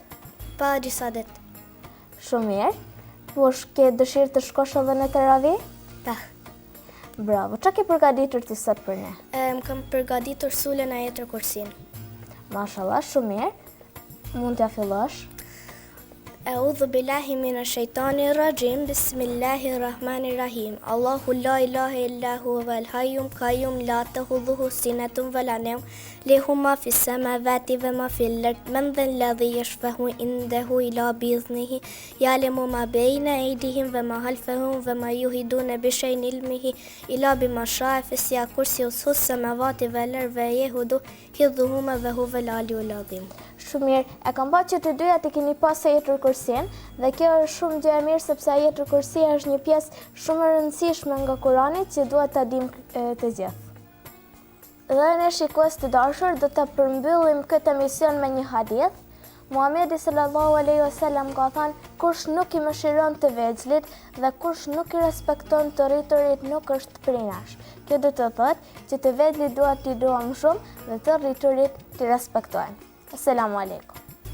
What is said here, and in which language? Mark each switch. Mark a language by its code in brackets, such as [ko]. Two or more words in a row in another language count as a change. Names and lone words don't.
[sq] Pa disa ditë. Shumë mirë. Po ke dëshirë të shkosh edhe në Teravi? Pa. Bravo. Çka ke përgatitur ti sot për ne? Më kam përgatitur sulën Ajetul Kursin. Mashallah, shumë mirë. Mund t'ja fillosh. [ar] أعوذ بالله من الشيطان الرجيم. بسم الله الرحمن الرحيم. الله لا إله إلا هو الحي القيوم لا تأخذه سنة ولا نوم له ما في السماوات وما في الأرض من ذا الذي يشفع عنده إلا بإذنه يعلم ما بين أيديهم وما خلفهم وما يحيطون بشيء علمه إلا بما شاء فوسع كرسيه سماوات والأرض ويئوده حفظهما وهو العلي العظيم. [sq] Shumë mirë. E kam pa që të dyja të keni pas Ajetul Kursin dhe kjo është shumë gjë e mirë sepse Ajetul Kursi është një pjesë shumë e rëndësishme nga Kurani që duhet ta dimë të gjithë. Dhe ne shikues të dashur do ta përmbyllim këtë emision me një hadith. Muhamedi [ar] صلى الله عليه وسلم [sq] ka thënë, kush nuk i mëshiron të vegjëlit dhe kush nuk i respekton të rriturit nuk është prinash. Kjo do të thotë që të vegjëlit duhet t'i duam shumë dhe të rriturit t'i respektojnë. [ar] السلام عليكم.